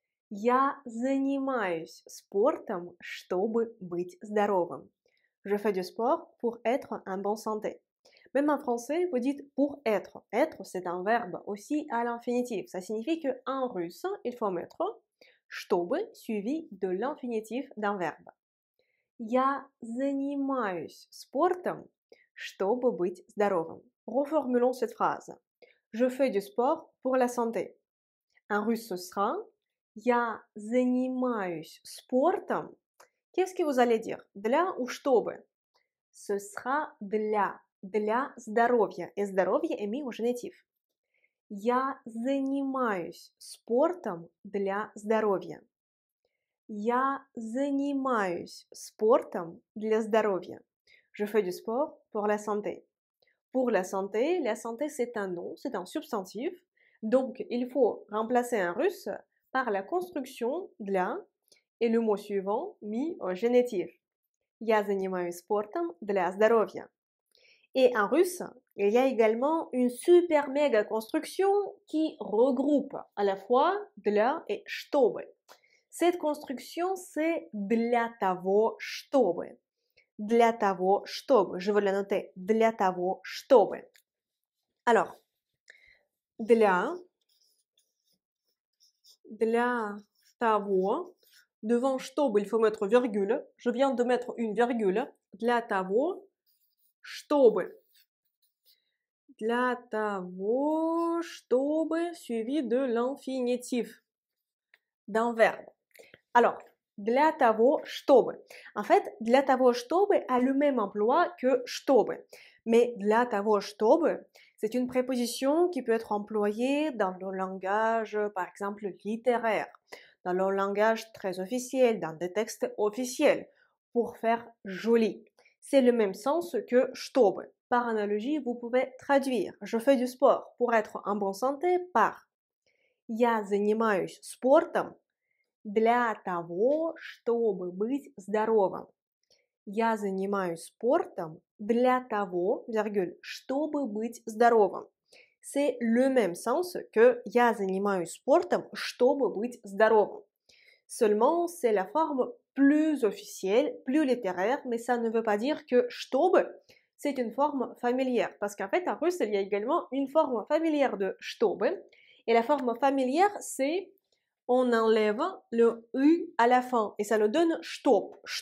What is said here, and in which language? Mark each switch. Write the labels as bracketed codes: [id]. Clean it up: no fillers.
[ru] Я занимаюсь спортом, чтобы быть здоровым. [fr] Je fais du sport pour être en bonne santé. Même en français, vous dites pour être. Être, c'est un verbe aussi à l'infinitif. Ça signifie qu'en russe, il faut mettre чтобы suivi de l'infinitif d'un verbe. [ru] Я занимаюсь спортом, чтобы быть здоровым. [fr] Reformulons cette phrase. Je fais du sport pour la santé. En russe, ce sera [ru] Я занимаюсь спортом. [fr] Qu'est-ce que vous allez dire? [ru] Для ou чтобы? [fr] Ce sera [ru] для здоровья. [fr] Et здоровье est mis au génitif. [ru] Я занимаюсь спортом для здоровья. Я занимаюсь спортом для здоровья. [fr] Je fais du sport pour la santé. Pour la santé c'est un nom, c'est un substantif. Donc, il faut remplacer en russe par la construction для et le mot suivant mis au génitif. [ru] Я занимаюсь спортом для здоровья. [fr] Et en russe, il y a également une super méga construction qui regroupe à la fois для et чтобы. Cette construction, c'est для того, чтобы. [ru] Для того, чтобы. [fr] Je veux la noter. [ru] Для того, чтобы. Alors, для того. [fr] Devant чтобы, il faut mettre virgule. Je viens de mettre une virgule. [ru] Для того, чтобы. [fr] Для того, чтобы, suivi de l'infinitif d'un verbe. [ru] Alors, для того, чтобы. [fr] En fait, для того, чтобы a le même emploi que чтобы. Mais для того, чтобы, c'est une préposition qui peut être employée dans le langage, par exemple, littéraire, dans le langage très officiel, dans des textes officiels, pour faire joli. C'est le même sens que чтобы. Par analogie, vous pouvez traduire « Je fais du sport pour être en bonne santé » par [ru] «Я занимаюсь спортом для того, чтобы быть здоровым». «Я занимаюсь спортом для того, чтобы быть здоровым». [fr] C'est le même sens que [ru] «Я занимаюсь спортом, чтобы быть здоровым». [fr] Seulement, c'est la forme plus officielle, plus littéraire, mais ça ne veut pas dire que чтобы, c'est une forme familière. Parce qu'en fait, en russe, il y a également une forme familière de чтобы. Et la forme familière, c'est on enlève le U à la fin et ça nous donne чтоб.